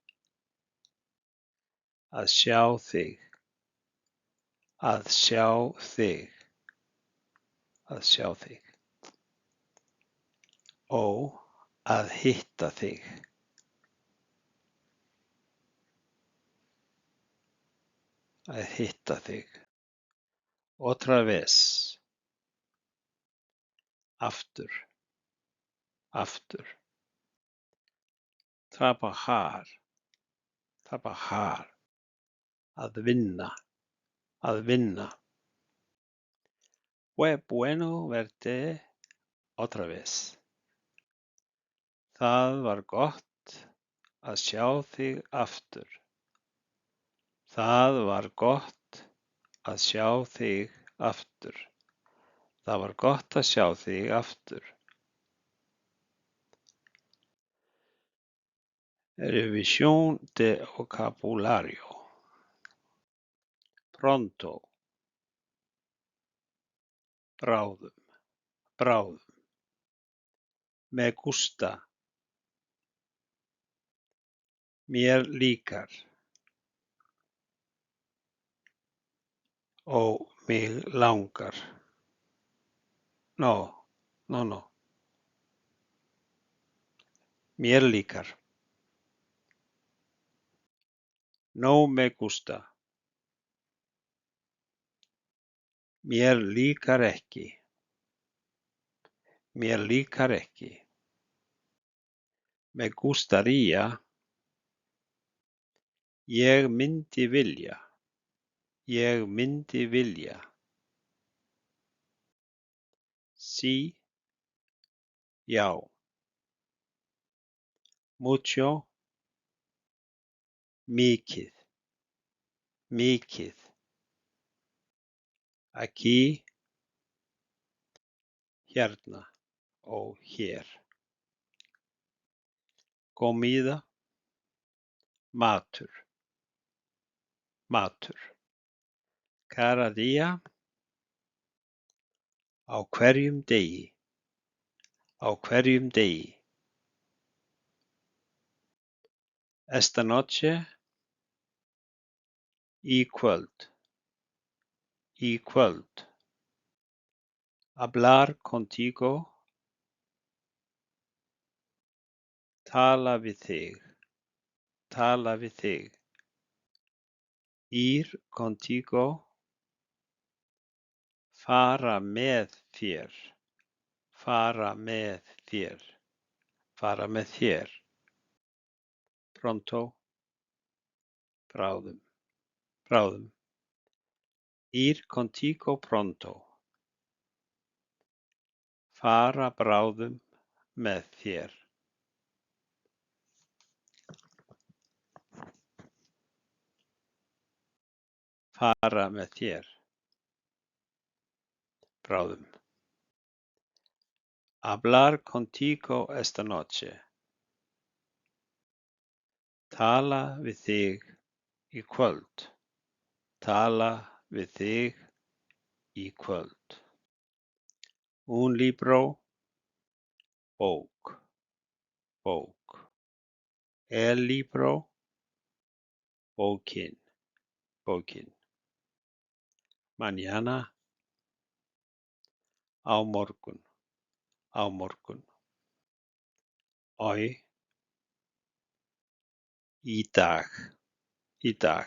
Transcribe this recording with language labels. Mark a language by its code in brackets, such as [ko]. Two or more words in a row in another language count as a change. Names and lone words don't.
[is] Að sjá þig. Að sjá þig. Að sjá þig. Og að hitta þig. Að hitta þig. [es] Otra vez. [is] Aftur. Aftur. [es] Trabajar. Trabajar. [is] Að vinna. Að vinna. [es] Fue bueno verte otra vez. [is] Það var gott að sjá þig aftur. Það var gott að sjá þig aftur. Það var gott að sjá þig aftur. [es] Revisión de vocabulario. Pronto. [is] Bráðum. Bráðum. [es] Me gusta. [is] Mér líkar. Og mig langar. No. Mér líkar. [es] No me gusta. [is] Mér líkar ekki. Mér líkar ekki. [es] Me gustaría. [is] Ég myndi vilja. Ég myndi vilja. Sí. Já. Mucho. Mikið. Mikið. [es] Aquí. Hérna. [is] Og hér. [es] Comida. [is] Matur. Matur. [es] Cada día. [is] Á hverjum degi. Á hverjum degi. [es] Esta noche. [is] Í kvöld. Í kvöld. [es] Hablar contigo. [is] Tala við þig. Tala við þig. [es] Ir contigo. [is] Fara með þér. Fara með þér. Fara með þér. [es] Pronto. Bráðum. [is] Bráðum. [es] Ir contigo pronto. [is] Fara bráðum með þér. Fara með þér. Bráðum. [es] Hablar contigo esta noche. [is] Tala við þig í kvöld. Tala við þig í kvöld. [es] Un libro, [is] bók, bók. [es] El libro, [is] bókin, bókin. Mañana, á morgun, á morgun. Hoy, í dag, í dag.